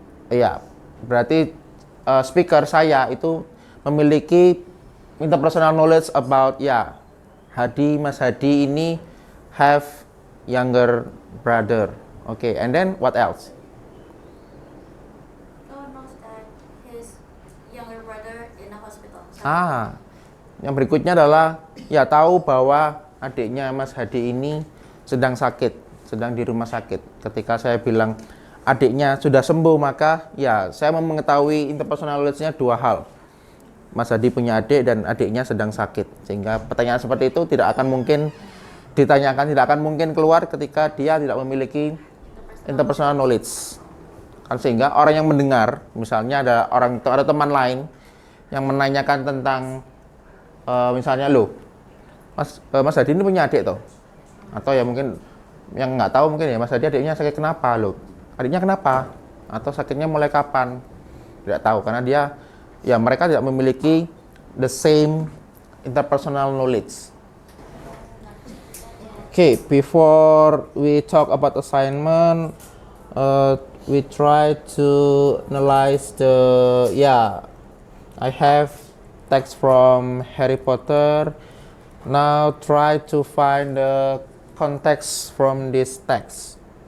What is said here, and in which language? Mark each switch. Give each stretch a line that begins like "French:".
Indonesian: Iya, berarti speaker saya itu memiliki interpersonal knowledge about ya Hadi, Mas Hadi ini
English: have younger brother. Okay, and then what else? Knows that his younger brother in a hospital.
Indonesian: Yang berikutnya adalah ya tahu bahwa adiknya Mas Hadi ini sedang sakit, sedang di rumah sakit. Ketika saya bilang adiknya sudah sembuh, maka ya saya mau mengetahui interpersonal knowledge-nya dua hal. Mas Hadi punya adik dan adiknya sedang sakit. Sehingga pertanyaan seperti itu tidak akan mungkin ditanyakan, tidak akan mungkin keluar ketika dia tidak memiliki interpersonal knowledge. Kan sehingga orang yang mendengar, misalnya ada teman lain yang menanyakan tentang misalnya Mas Hadi ini punya adik toh? Atau ya mungkin yang nggak tahu mungkin ya Mas Hadi adiknya sakit kenapa loh? Adiknya kenapa? Atau sakitnya mulai kapan? Tidak tahu karena mereka tidak memiliki
English: the same interpersonal knowledge. Okay, before we talk about assignment, we try to analyze I have text from Harry Potter. Now try to find the context from this text.